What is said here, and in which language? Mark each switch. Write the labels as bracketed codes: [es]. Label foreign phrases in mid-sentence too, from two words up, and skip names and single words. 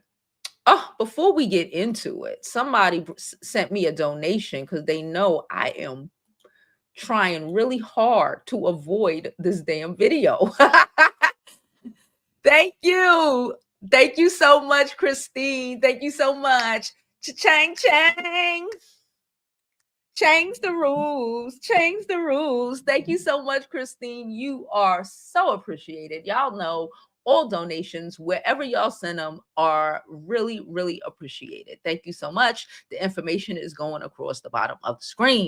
[en] Oh, before we get into it, somebody sent me a donation because they know I am trying really hard to avoid this damn video. Thank you. Thank you so much, Christine. Thank you so much. Cha-chang, chang. Change the rules. Change the rules. Thank you so much, Christine. You are so appreciated. Y'all know all donations, wherever y'all send them, are really, really appreciated. Thank you so much. The information is going across the bottom of the screen.